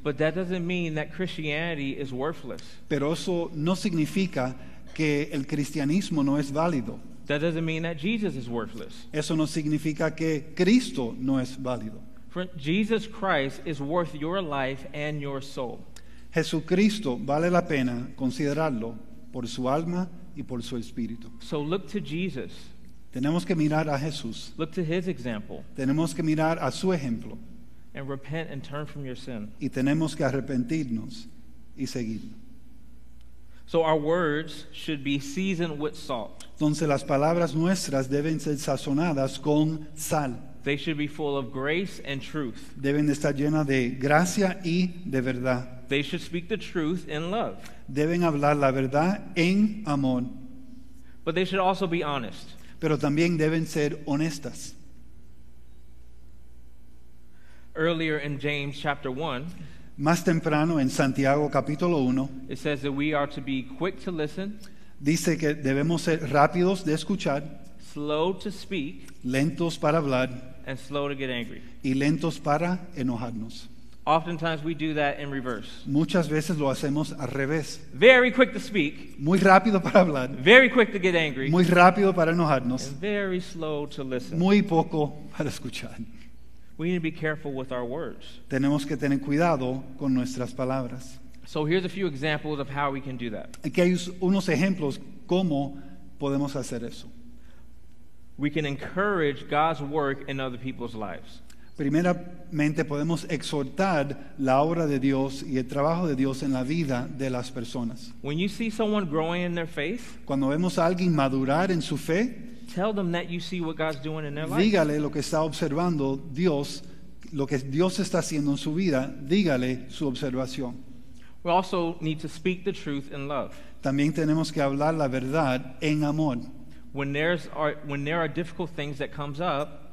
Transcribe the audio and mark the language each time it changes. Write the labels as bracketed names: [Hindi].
[English] But that doesn't mean that Christianity is worthless. [Spanish] Pero eso no significa que el cristianismo no es válido. [English] That doesn't mean that Jesus is worthless. [Spanish] Eso no significa que Cristo no es válido. [English] Jesus Christ is worth your life and your soul. [Spanish] Jesucristo vale la pena considerarlo por su alma y por su espíritu. [English] So look to Jesus. [Spanish] Tenemos que mirar a Jesús. [English] Look to his example [Spanish] Tenemos que mirar a su ejemplo [English] and repent and turn from your sin. [Spanish] y tenemos que arrepentirnos y seguirlo. [English] So our words should be seasoned with salt. [Spanish] Entonces las palabras nuestras deben ser sazonadas con sal. [English] They should be full of grace and truth. [Spanish] Deben de estar llenas de gracia y de verdad. [English] They should speak the truth in love. [Spanish] Deben hablar la verdad en amor, [English] But they should also be honest. [Spanish] pero también deben ser honestas. [English] Earlier in James chapter 1, [Spanish] Más temprano en Santiago capítulo 1 [English] it says that we are to be quick to listen, [Spanish] dice que debemos ser rápidos de escuchar, [English] slow to speak, [Spanish] lentos para hablar [English] and slow to get angry. [Spanish] y lentos para enojarnos. [English] Oftentimes we do that in reverse. [Spanish] Muchas veces lo hacemos al revés. [English] Very quick to speak, [Spanish] Muy rápido para hablar, [English] very quick to get angry, [Spanish] muy rápido para enojarnos, [English] and very slow to listen. [Spanish] muy poco para escuchar. [English] We need to be careful with our words. [Spanish] Tenemos que tener cuidado con nuestras palabras. [English] So here's a few examples of how we can do that. [Spanish] Aquí hay unos ejemplos cómo podemos hacer eso. [English] We can encourage God's work in other people's lives. [Spanish] Primeramente podemos exhortar la obra de Dios y el trabajo de Dios en la vida de las personas. [English] When you see someone growing in their faith, [Spanish] Cuando vemos a alguien madurar en su fe, [English] tell them that you see what God's doing in their life. [Spanish] dígale lo que está observando Dios, lo que Dios está haciendo en su vida, dígale su observación. [English] We also need to speak the truth in love. [Spanish] También tenemos que hablar la verdad en amor. [English] When there are difficult things that comes up,